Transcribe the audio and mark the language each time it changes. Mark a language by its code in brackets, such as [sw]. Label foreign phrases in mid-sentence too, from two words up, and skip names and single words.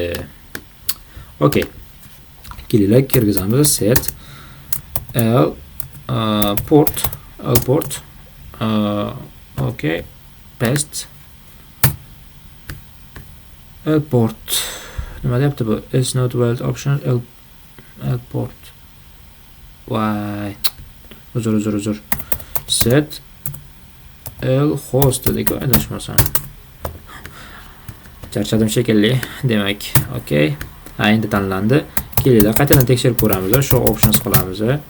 [uz] Okay. Kelinglar, kirgizamiz. [en] Set port. Okay. Paste. [uz] Port. Nima deyapti bu? [en] Is not valid option port. [uz] Voy. Uzr. [en] Set host [uz] dedik, adashmasam. Charchadim shekilli. Demak, okay. Endi tanlandi. Kelinglar, qaytadan tekshirib ko'ramiz. Shu options qilamiz.